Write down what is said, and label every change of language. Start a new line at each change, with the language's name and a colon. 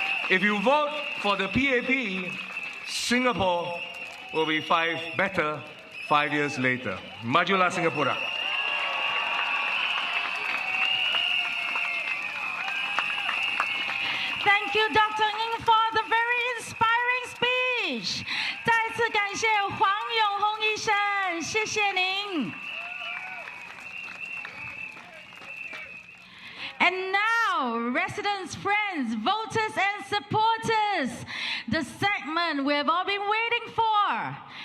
English: If you vote for the PAP, Singapore will be better 5 years later. Majulah Singapura. Thank you, Dr. Ng, for the very inspiring speech.
Chinese: 再次感谢黄永红医生，谢谢您。
English: And now, residents, friends, voters, and supporters, the segment we have all been waiting for.